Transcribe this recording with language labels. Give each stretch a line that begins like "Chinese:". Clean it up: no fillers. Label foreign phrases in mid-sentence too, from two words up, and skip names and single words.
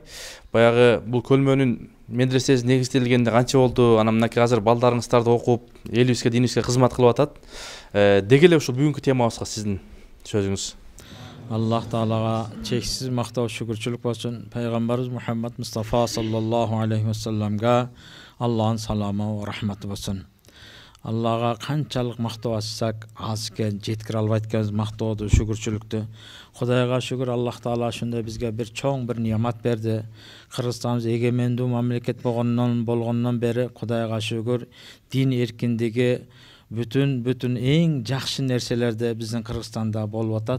Kyrgyz: Баягы бул көлмөнүн медресеси негизделгенде канча болду? Анан мынакей азыр балдарыңыздарды окуп, элибизге, динибизге кызмат кылып атат. Деги эле ушул бүгүнкү темабызга сиздин сөзүңүз.
Arabic: الله تعالى
Kyrgyz: чексиз мактоо шүгүрчүлүк болсун. Пайгамбарыбыз Мухаммад Мустафа
Arabic: صلى الله عليه وسلم
Kyrgyz: Аллахын саламы ва рахматы болсун. Аллага канчалык мактоо айтсак, аз экен, жеткире албайт экенбиз мактоодо, шүгүрчүлүктү. Кудайга шүгүр,
Arabic: الله تعالى
Kyrgyz: ушундай бизге бир чоң бир неамат берди. Кыргызстаныбыз эгемендүү мамлекет болгондон бери Кудайга шүгүр, дин эркиндиги бүтүн эң жакшы нерселерди биздин Кыргызстанда болуп атат.